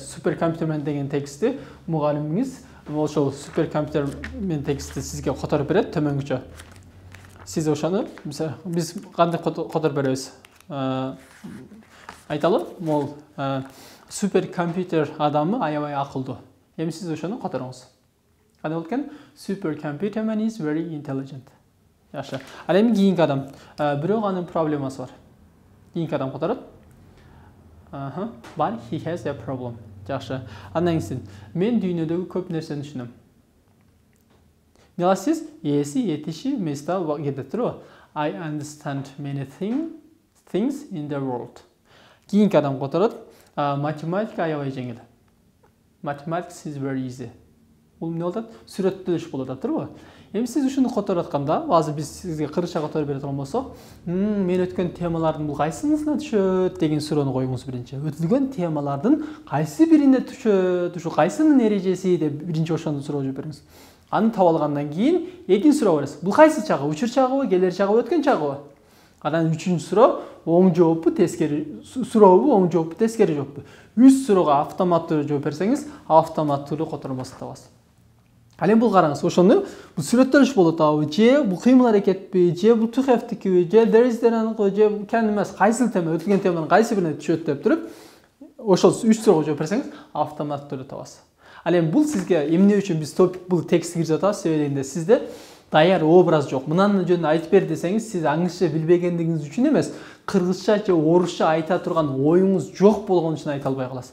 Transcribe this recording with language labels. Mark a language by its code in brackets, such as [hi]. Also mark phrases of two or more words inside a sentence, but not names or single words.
[ky] Суперкомпьютер деген текстти мугалимиңиз ошол суперкомпьютер менен текстти сизге которуп берет төмөнгүчө. Сиз ошону биз кантип которуп беребиз? Айталы, мол суперкомпьютер адамы аябай акылдуу. Эми сиз ошону которуңуз. Кандай болот экен? [en] Supercomputer man is very intelligent. [ky] Жакшы. Ал эми кийинки адам. Бирок анын проблемасы бар. Кийинки адам которот. [en] But he has a problem. [ky] Жакшы. Андан кийин мен дүйнөдөгү көп нерсени түшүнөм. Сиз эси, этиши, места кетет, туурабы? [en] I understand many things in the world. [ky] Кийинки адам которот. Математика аябай жеңил. [en] Mathematics is very easy. [ky] Бул эмне болот? Сүрөттөлүш болот, туурабы? Эми сиз ушуну которуп атканда, азыр биз сизге кыргызча которуп бере турган болсок, мен өткөн темалардын бул кайсысына түшөт деген суроону коюңуз биринчи. Өтүлгөн темалардын кайсы бирине түшөт, ушу кайсынын эрежеси деп биринчи ошону суроо жооп бериңиз. Аны таап алгандан кийин экинчи суроо бересиз. Бул кайсы чагы? Учур чагыбы, келер чагыбы, өткөн чагыбы? Анан үчүнчү суроо оң жооппу, тескери сурообу, оң жооппу, тескери жооппу? 3 суроого автоматтуу жооп берсеңиз, автоматтуу котормосун табасыз. Ал эми бул караңыз, ошону бул сүрөттөлүш болуп атабы, же бул кыймыл аракетпи, же бул [en] to have- [ky] тикиби, же [en] there is- [ky] дераныкы, же can эмес, кайсы тема, өтүлгөн теманын кайсы бирине түшөт деп туруп, ошол 3 суроого жооп берсеңиз, автоматтуу табасыз. Ал эми бул сизге эмне үчүн биз топик бул текстти киргизип атабыз дегенде сизде даяр образ жок. Мынанын жөнүндө айтып бер десеңиз, сиз аңызча билбегендигиңиз үчүн эмес, кыргызча же орусча айта турган оюңуз жок болгон үчүн айта албай каласыз.